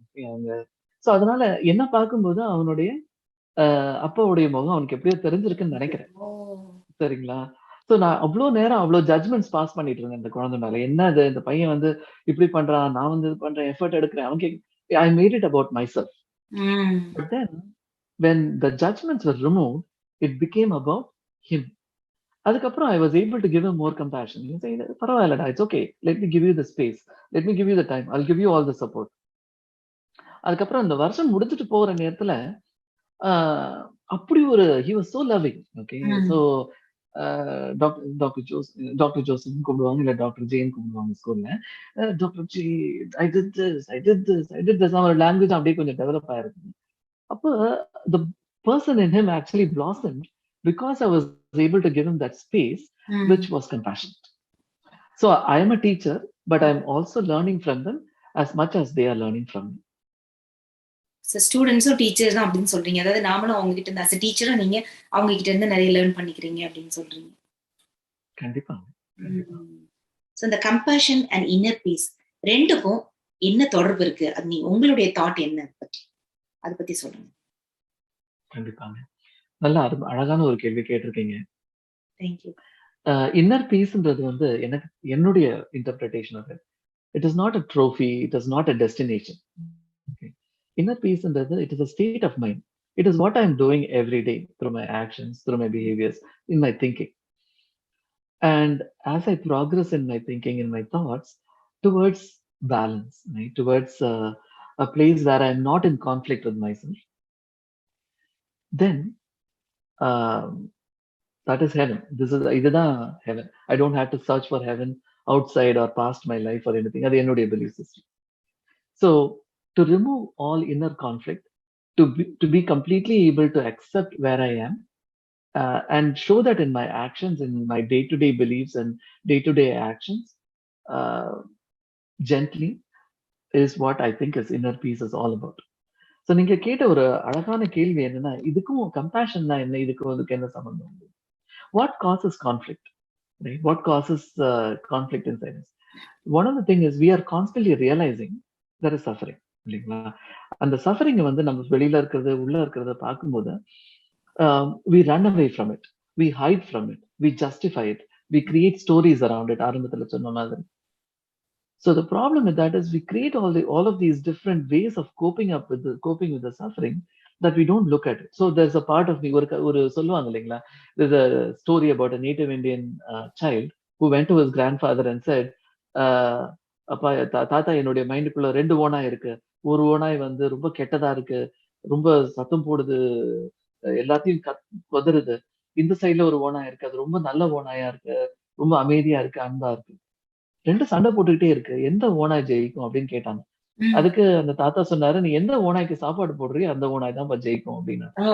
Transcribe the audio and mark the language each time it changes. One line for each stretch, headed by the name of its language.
Tamil: அவங்க சோ அதனால என்ன பார்க்கும்போது அவனுடைய அப்பாவுடைய முகம் அவனுக்கு எப்படியோ தெரிஞ்சிருக்குன்னு நெனைக்கிறேன். ஓ! சரிங்களா? சோ நான் அவ்ளோ நேரம் அவ்ளோ ஜட்ஜ்மென்ட்ஸ் பாஸ் பண்ணிட்டு இருந்தேன் இந்த குழந்தை மேல. என்ன இது இந்த பையன் வந்து இப்படி பண்றான், நான் வந்து இது பண்றேன், எஃபோர்ட் எடுக்கிறேன்.
English: I made it about myself. ம். But then when the judgments were removed, it became about him.
Tamil: அதுக்கப்புறம்
English: I was able to give him more compassion. You say,
Tamil: பரவாயில்லடா,
English: it's okay. Let me give you the space. Let me give you the time. I'll give you all the support.
Tamil: அதுக்கப்புறம் அந்த வருஷம் முடிஞ்சுட்டு போற நேரத்துல, ஆ அப்படி ஒரு
English: he was so loving. Okay. So ம்.
Tamil: டாக்டர் ஜோசப் கூப்பிடுவாங்க, இல்ல டாக்டர் ஜேன்னு கூப்பிடுவாங்க ஸ்கூல்ல. Doctor J,
English: I did this
Tamil: அவரோட லாங்குவேஜ் அப்படியே கொஞ்சம் டெவலப் ஆயிருக்கு.
English: அப்போ the person in him actually blossomed because I was able to give him that space, which was compassionate. So I am a teacher, but I'm also learning from them as much as they are learning from me.
Tamil: ஸ்டூடெண்ட்ஸும் teacher தான் அப்படின்னு சொல்றீங்க. அதாவது நாமளும் அவங்க கிட்ட இருந்து டீச்சரும் நீங்க அவங்க கிட்ட இருந்து நிறைய லேர்ன் பண்ணிக்கிறீங்க அப்படின்னு சொல்றீங்க. கண்டிப்பா. ஸோ இந்த கம்பேஷன் அண்ட் இன்னர் பீஸ் ரெண்டுக்கும் என்ன தொடர்பு இருக்கு? அது நீ உங்களுடைய தாட் என்ன அதை பத்தி சொல்லுங்க. கண்டிப்பாங்க. நல்ல அழகான ஒரு கேள்வி கேட்டிருக்கீங்க. தேங்க்யூ. இன்னர் பீஸ்ன்றது வந்து எனக்கு என்னுடைய interpretation of it.
English: It is not a trophy, it is not a destination. Inner peace ன்றது it is a state of mind. It is what I am doing every day through my actions, through my behaviors, in my thinking. And as I progress in my thinking, in my thoughts, towards balance, right? Towards a place where I am not in conflict with myself, then um, that is heaven.
Tamil: இதுதான் heaven.
English: I don't have to search for heaven outside or past my life or anything.
Tamil: அது என்னுடைய belief system.
English: So to remove all inner conflict, to be completely able to accept where I am, and show that in my actions, in my day-to-day beliefs and day-to-day actions, uh, gently, is what I think is inner peace is all about.
Tamil: So நீங்க கேட்ட ஒரு அழகான கேள்வி என்னன்னா, இதுக்கும் கம்பேஷன்னா என்ன, இதுக்கு என்ன சம்பந்தம்?
English: What causes conflict? Right? What causes conflict inside us? One of the things is we are constantly realizing there is suffering.
Tamil: இல்லைங்களா? அந்த சஃபரிங் வந்து நம்ம வெளியில இருக்கிறது உள்ள இருக்கிறத பார்க்கும்போது
English: we run away from it, we hide from it, we justify it, we create stories around it.
Tamil: ஆரம்பத்துல சொன்ன மாதிரி.
English: So the problem with that is we create all of these different ways of coping with the suffering that we don't look at it. So there's a part of me,
Tamil: ஒரு சொல்லுவாங்க இல்லைங்களா,
English: there's a story about a native Indian child who went to his grandfather and said,
Tamil: அப்பா தாத்தா, என்னுடைய மைண்டுக்குள்ள 2 ஓனாய் இருக்கு. ஒரு ஓனாய் வந்து ரொம்ப கெட்டதா இருக்கு, ரொம்ப சத்தம் போடுது, எல்லாத்தையும் கொதறுது. இந்த சைடுல ஒரு ஓனாய் இருக்கு, அது ரொம்ப நல்ல ஓனாயா இருக்கு, ரொம்ப அமைதியா இருக்கு, அன்பா இருக்கு. 2 சண்டை போட்டுக்கிட்டே இருக்கு, எந்த ஓனாய் ஜெயிக்கும் அப்படின்னு கேட்டாங்க. அதுக்கு அந்த தாத்தா சொன்னாரு, நீ எந்த ஓனாய்க்கு சாப்பாடு போடுறியோ அந்த ஓனாய் தான் ஜெயிக்கும் அப்படின்னு.